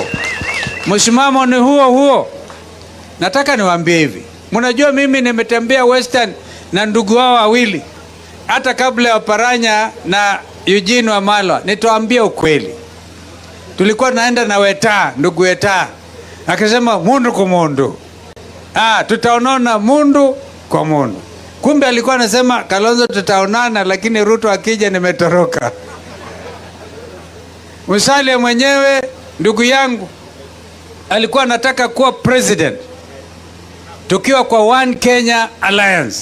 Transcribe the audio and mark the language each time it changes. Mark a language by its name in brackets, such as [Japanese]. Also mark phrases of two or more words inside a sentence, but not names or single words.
[Swahili] Msimamo ni huo. Nataka niwaambie hivi. Mnajua mimi nimetembea Western na ndugu wao wawili. Hata kabla ya Paranya na Eugene Wamalwa, nitawaambia ukweli. Tulikuwa naenda na Weta, ndugu Weta. Akasema [Kamba] mundu kwa mundu. [Swahili] Tutaonana [Kamba] mundu kwa mundu. [Swahili] Kumbe alikuwa anasema Kalonzo tutaonana, lakini Ruto akija nimetoroka. Musalia mwenyewe ndugu yangu alikuwa anataka kuwa president. Tukiwa kwa One Kenya Alliance.